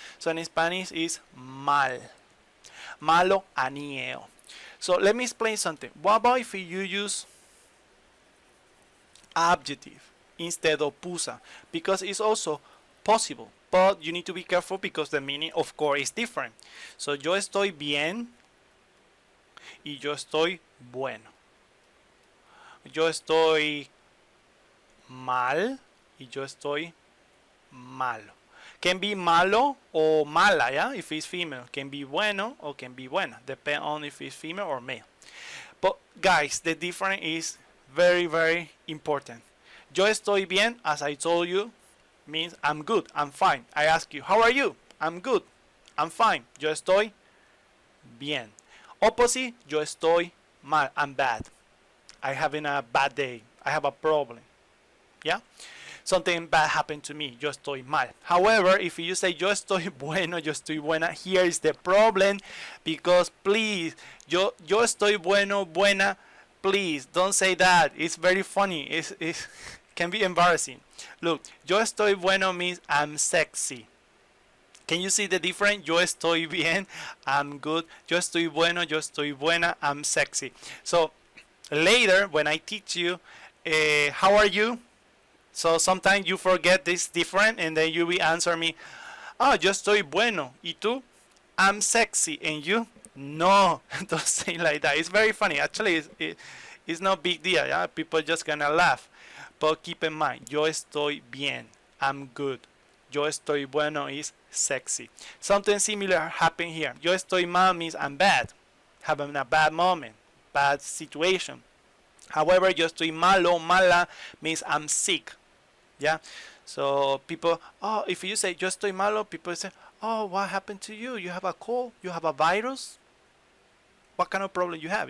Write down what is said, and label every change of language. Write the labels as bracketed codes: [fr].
[en] So in Spanish is mal. Malo, [ko] anieo. [en] So let me explain something. What about if you use adjective instead of pusa? Because it's also possible. But you need to be careful because the meaning, of course, is different. [es] So yo estoy bien y yo estoy bueno. Yo estoy mal y yo estoy malo. [en] Can be malo or mala, yeah, if it's female. Can be bueno or can be buena. Depend on if it's female or male. But guys, the difference is very, very important. [es] Yo estoy bien, [en] as I told you, means I'm good, I'm fine. I ask you, how are you? I'm good, I'm fine. [es] Yo estoy bien. [en] Opposite, [es] yo estoy mal, [en] I'm bad. I'm having a bad day. I have a problem. Yeah? Something bad happened to me. [es] Yo estoy mal. [en] However, if you say [es] yo estoy bueno, yo estoy buena, [en] here is the problem. Because please, [es] yo estoy bueno, buena, [en] please don't say that. It's very funny. It can be embarrassing. Look, [es] yo estoy bueno [en] means I'm sexy. Can you see the difference? [es] Yo estoy bien, [en] I'm good. [es] Yo estoy bueno, yo estoy buena, [en] I'm sexy. So later, when I teach you, how are you? So sometimes you forget this different and then you will answer me, [es] yo estoy bueno. ¿Y tú? [en] I'm sexy. And you? No, don't say like that. It's very funny. Actually, it's no big deal. Yeah? People just gonna laugh. But keep in mind, [es] yo estoy bien. [en] I'm good. [es] Yo estoy bueno [en] is sexy. Something similar happened here. [es] Yo estoy mal [en] means I'm bad. Having a bad moment. Bad situation. However, [es] yo estoy malo, mala [en] means I'm sick. Yeah. So people, if you say [es] yo estoy malo, [en] people say, what happened to you? You have a cold? You have a virus? What kind of problem you have?